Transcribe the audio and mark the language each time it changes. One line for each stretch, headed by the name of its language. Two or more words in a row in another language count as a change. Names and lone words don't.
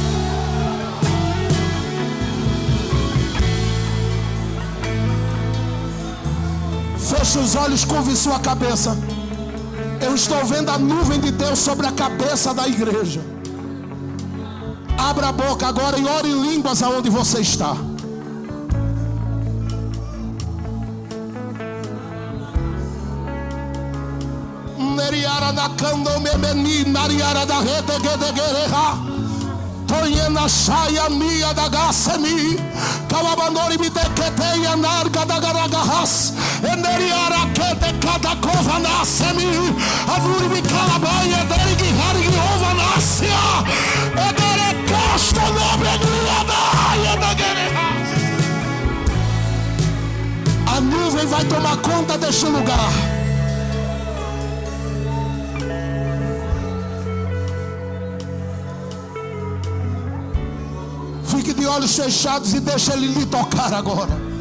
Portuguese: Feche os olhos, curve sua cabeça. Eu estou vendo a nuvem de Deus sobre a cabeça da igreja. Abra a boca agora e ore em línguas aonde você está. Neriara da cando memeni, nariara da rede gedegereha. Toyena shaya mia da gasemi, kawabandori biteketeya narga da garagahas, eneriara kete kada kova nasemi, aduri bikalabaye derigi harigi ova nasia, edere costa nobre guiada da guerra. A nuvem vai tomar conta deste lugar. Fique de olhos fechados e deixa ele lhe tocar agora.